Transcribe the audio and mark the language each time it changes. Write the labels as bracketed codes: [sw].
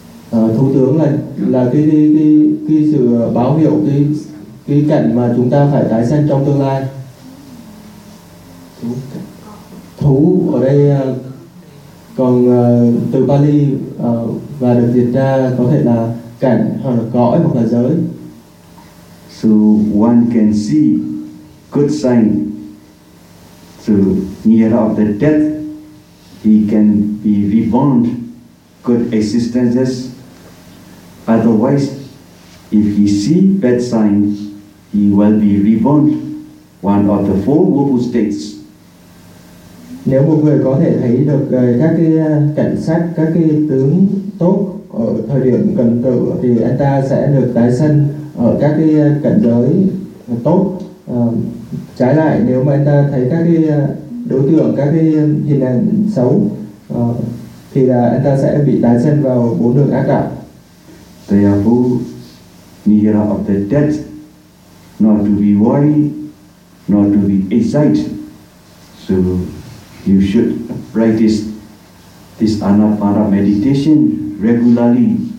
[vi] Thú tướng là cái sự báo hiệu, cái cảnh mà chúng ta phải tái sanh trong tương lai. Thú ở đây còn từ Pali và được dịch ra có thể là cảnh hoặc là cõi hoặc là giới. [en] So one can see good sign to near of the death, he can be reborn good existences. Otherwise, if he see bad signs, he will be reborn one of the four woeful states. [vi] Nếu một người có thể thấy được các cái cảnh sắc, các cái tướng tốt ở thời điểm cận tử thì anh ta sẽ được tái sinh ở các cái cảnh giới tốt. Trái lại, nếu mà anh ta thấy các cái đối tượng, các cái hình ảnh xấu thì là anh ta sẽ bị tái sinh vào bốn đường ác đạo. [en] Therefore, near of the death, not to be worried, not to be excited. So you should practice this anapana meditation regularly.